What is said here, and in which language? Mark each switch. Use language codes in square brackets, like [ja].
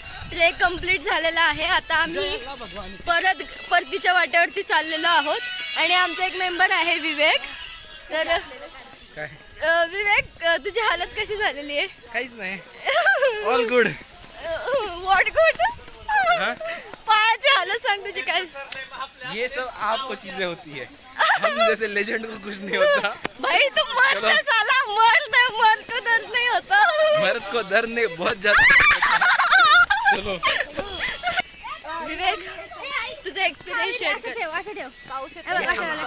[mr] Trek complete झालेला आहे. आता आम्ही परत परतीच्या वाटेवरती चाललेलो आहोत आणि आमचा एक मेंबर आहे विवेक. तर विवेक, तुझी हालत कशी झालेली आहे? काहीच नाही. [en] All good. What good? [mr] पायाची हालत सांग तुझी काय? [hi] ये सब आपको चीजें होती है, हम जैसे लेजेंड को कुछ नहीं होता. भाई तू मरते साला, मर को दर्द नहीं होता. मर्द को दर्द नहीं बहुत ज्यादा. चलो [mr] विवेक, तुझा एक्सपिरियन्स शेअर कर.